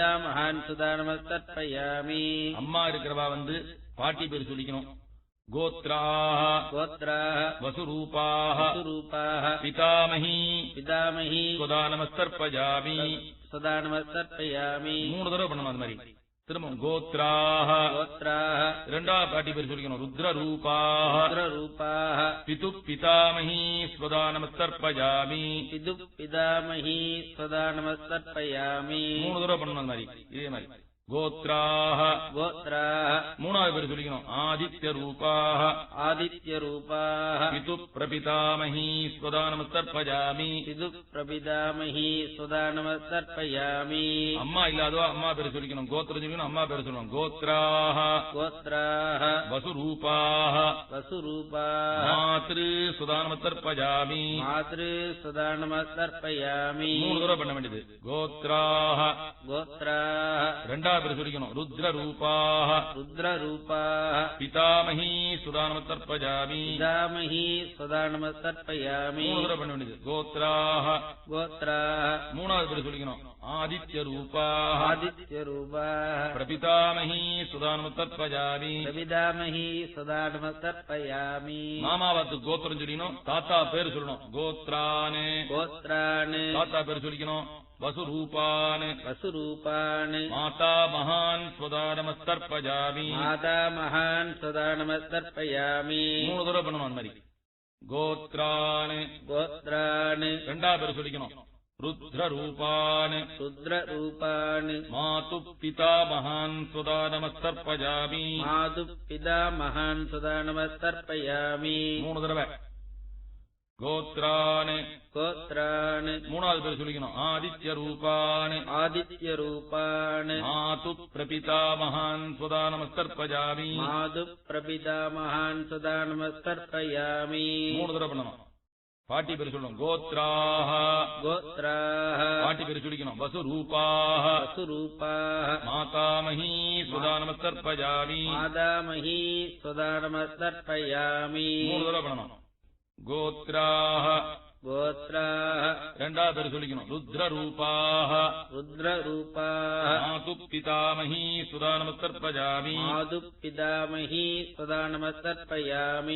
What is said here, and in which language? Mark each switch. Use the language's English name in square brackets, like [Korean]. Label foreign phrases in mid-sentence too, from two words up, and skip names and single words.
[Tamil] अम्मा இருக்கிறவா வந்து பாட்டி பேர் சொல்லிக்கணும் [Sanskrit] गोत्राः वसुरूपाः पितामही सुधा नमस्तर्पयामि [Tamil] மூணு தடவை பண்ணணும் அது மாதிரி திரும்ப गोत्राः இரண்டாவது பாட்டி பேர் சொல்லிக்கணும் [Sanskrit] रुद्ररूपाः पितुः पितामही स्वदा नमस्तर्पयामि [Tamil] மூணு தடவை பண்ணணும் அது மாதிரி இதே மாதிரி गोत्राः மூணாவது பேர் சொல்லிக்கணும் [Sanskrit] आदित्यरूपाः पितुः प्रपितामही स्वदा नमस्तर्पयामि [Tamil] அம்மா இல்லாதவா அம்மா பேர் சொல்லிக்கணும் கோத்திரம் சொல்லிக்கணும் அம்மா பேர் சொல்லணும் [Sanskrit] गोत्राः वसुरूपाः मातृ सुधा नमस्तर्पयामि [Tamil] மூணு தடவை பண்ண வேண்டியது [Sanskrit] गोत्राः [Tamil] ரெண்டாவது பேர் சொல்லிக்கணும் [Sanskrit] रुद्ररूपाः पितामही सुधा नमस्तर्पयामि [Tamil] மூணு தடவை பண்ண வேண்டியது गोत्राः மூணாவது பேர் சொல்லிக்கணும் [Sanskrit] आदित्यरूपाः प्रपितामही सुधा नमस्तर्पयामि [Tamil] மாமாவாத்து கோத்திரம் சொல்லிக்கணும் தாத்தா பேர் சொல்லணும் गोत्रान् தாத்தா பேர் சொல்லிக்கணும் [Sanskrit] वसुरूपान् मातामहान् स्वदा नमस्तर्पयामि [Tamil] மூணு தடவை பண்ணணும் அந்த மாதிரி गोत्रान् ரெண்டாவது பேர் சொல்லிக்கணும் [Sanskrit] रुद्ररूपान् मातुः पितामहान् स्वदा नमस्तर्पयामि [Tamil] மூணு தடவை गोत्रान् மூணாவது பேர் சொல்லிக்கணும் आदित्यरूपान् [Sanskrit] मातुः प्रपितामहान् स्वदा नमस्तर्पयामि [Tamil] மூணு தடவை பண்ணணும் பாட்டி பேர் சொல்லணும் गोत्राः பாட்டி பேர் சொல்லிக்கணும் [Sanskrit] वसुरूपाः मातामही सुधा नमस्तर्पयामि [Tamil] மூணு தடவை பண்ணணும் கோத்ராஹ [Sanskrit] கோத்ராஹ [Tamil] ரெண்டாவது பேர் சொல்லிக்கணும். ருத்ரரூபாஹ [Sanskrit] ருத்ரரூபாஹ मातु पितामहि सुधा नमस्तर्पयामि मातु पितामहि सदा नमस्तर्पयामि.